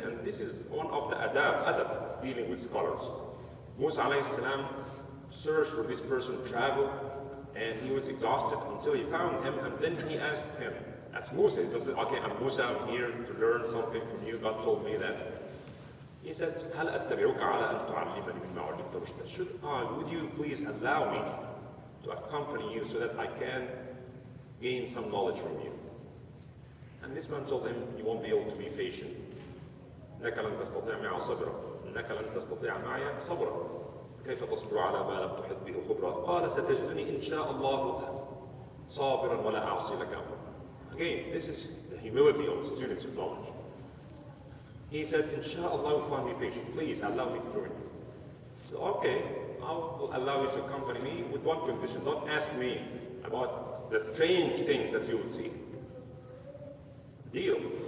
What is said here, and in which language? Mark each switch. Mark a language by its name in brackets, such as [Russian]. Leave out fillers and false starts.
[English] And this is one of the adab of dealing with scholars. Musa alayhi salam searched for this person, traveled, and he was exhausted until he found him, and then he asked him, as Musa, he said, okay, I'm Musa, I'm here to learn something from you, God told me that. He said, [Arabic] هل أتبعك على أن تعلمني مما علمت رشدا? [English] Would you please allow me to accompany you so that I can gain some knowledge from you? And this man told him, you won't be able to be patient. [Arabic] إنك لن تستطيع معي صبرا. إنك لن تستطيع معي صبرا. كيف تصبر على ما لم تحط به خبرا؟ قال ستجدني إن شاء الله صابرا ولا أعصي لك أمرا. [English] Again, this is the humility of students of knowledge. He said, Inshallah, you'll find me patient. Please allow me to join you. So, okay, I'll allow you to accompany me with one condition. Don't ask me about the strange things that you will see. Deal.